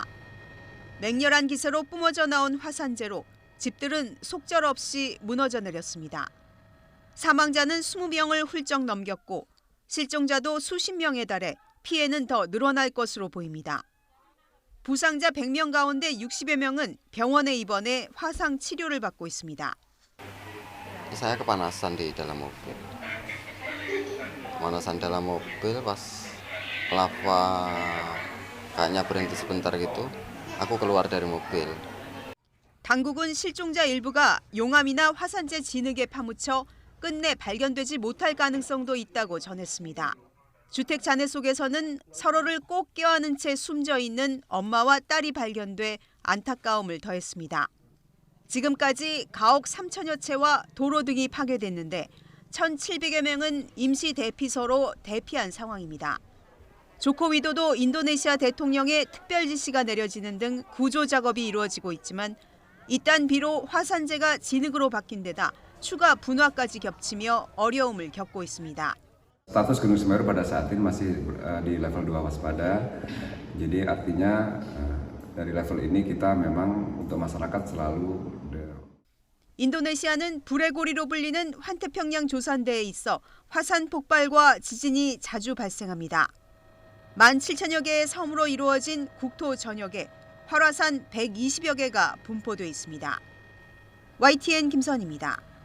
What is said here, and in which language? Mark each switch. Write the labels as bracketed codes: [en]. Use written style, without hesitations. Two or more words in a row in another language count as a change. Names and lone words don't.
[ko] 맹렬한 기세로 뿜어져 나온 화산재로 집들은 속절없이 무너져 내렸습니다. 사망자는 20명을 훌쩍 넘겼고 실종자도 수십 명에 달해 피해는 더 늘어날 것으로 보입니다. 부상자 100명 가운데 60여 명은 병원에 입원해 화상 치료를 받고 있습니다. [id] Saya kepanasan di dalam mobil. Kepanasan dalam mobil pas lava kayaknya berhenti sebentar gitu. Aku keluar dari mobil. [ko] 당국은 실종자 일부가 용암이나 화산재 진흙에 파묻혀 끝내 발견되지 못할 가능성도 있다고 전했습니다. 주택 잔해 속에서는 서로를 꼭 껴안은 채 숨져 있는 엄마와 딸이 발견돼 안타까움을 더했습니다. 지금까지 가옥 3천여 채와 도로 등이 파괴됐는데 1,700여 명은 임시 대피소로 대피한 상황입니다. 조코 위도도 인도네시아 대통령의 특별 지시가 내려지는 등 구조 작업이 이루어지고 있지만 이딴 비로 화산재가 진흙으로 바뀐 데다 추가 분화까지 겹치며 어려움을 겪고 있습니다. [id] Status Gunung Semeru pada saat ini masih di level 2 waspada. Jadi artinya dari level ini kita memang untuk masyarakat selalu [ko] 인도네시아는 불의 고리로 불리는 환태평양 조산대에 있어 화산 폭발과 지진이 자주 발생합니다. 17,000여 개의 섬으로 이루어진 국토 전역에 활화산 120여 개가 분포돼 있습니다. YTN 김선입니다.